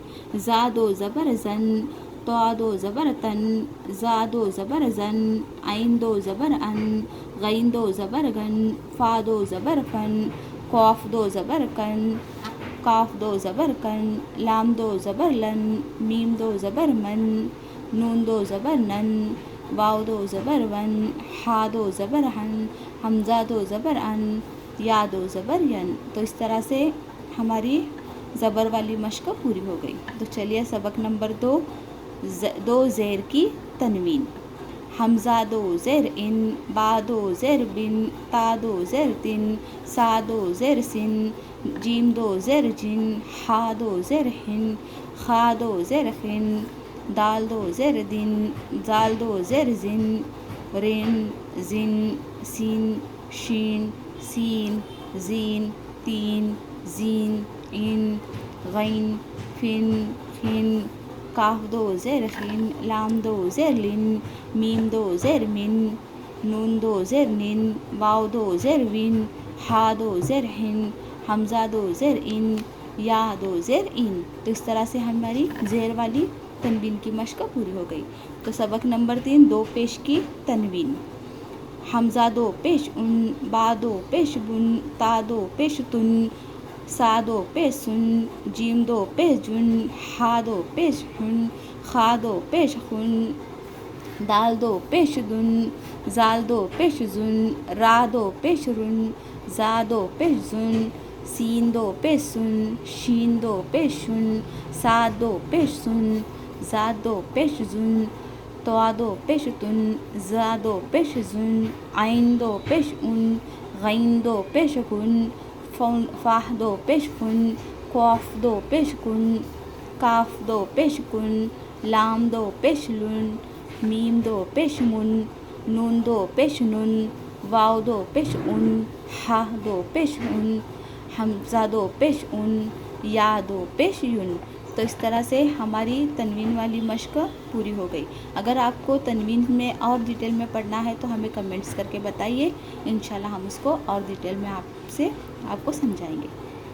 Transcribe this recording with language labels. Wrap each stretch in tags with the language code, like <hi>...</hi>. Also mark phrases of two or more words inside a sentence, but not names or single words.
<ur>زا 2 زبر زن، طا 2 زبر تن، زا 2 زبر زن، عین 2 زبر ان، غین 2 زبر گن، فا 2 زبر فن، قاف 2 زبر کن، کاف 2 زبر کن، لام 2 زبر لن، میم 2 زبر من، نون 2 زبر نن، واو 2 زبر ون، ہا 2 زبر ہن، حمزہ 2 زبر ان، یا 2 زبر ین۔ تو اس طرح سے ہماری زبر والی مشق پوری ہو گئی۔ تو چلیے سبق نمبر 2، 2 زیر کی تنوین۔ حمزہ 2 زیر ان، با 2 زیر بن، تا 2 زیر تن، سا 2 زیر سن، جیم 2 زیر جن، ہا 2 زیر ہن، خا 2 زیر خن، دال 2 زیر دن، زال 2 زیر زن، رن، زن، سین، شین، سین، زین، تین، زین، ان، غین، فن، خن، کاف 2 زیر خن، لام 2 زیر لن، میم 2 زیر من، نون 2 زیر نن، واو 2 زیر ون، ہا 2 زیر ہن، حمزہ 2 زیر ان، یا 2 زیر ان۔ تو اس طرح سے ہماری زیر والی تنوین کی مشق پوری ہو گئی۔ تو سبق نمبر 3، 2 پیش کی تنوین۔ حمزہ 2 پیش ان، با 2 پیش بن، تا 2 پیش تن، سا 2 پیش سن، جیم 2 پیش جن، ہا 2 پیش ہن، خا 2 پیش خن، دال 2 پیش دن، زال 2 پیش زن، را 2 پیش رن، زا 2 پیش زن، سین 2 پیش سن، شین 2 پیش شن، صاد 2 پیش سن، زاد 2 پیش زن، طا 2 پیش تن، زا 2 پیش زن، عین 2 پیش ان، غین 2 پیش گن، فا 2 پیش فن، قاف 2 پیش کن، کاف 2 پیش کن، لام 2 پیش لن، میم 2 پیش من، نون 2 پیش نن، واو 2 پیش ان، ہا 2 پیش ان، حمزہ 2 پیش ان، یا 2 پیش یون۔ تو اس طرح سے ہماری تنوین والی مشق پوری ہو گئی۔ اگر آپ کو تنوین میں اور ڈیٹیل میں پڑھنا ہے تو ہمیں کمنٹس کر کے بتائیے، انشاءاللہ ہم اس کو اور ڈیٹیل میں آپ کو سمجھائیں گے۔</ur>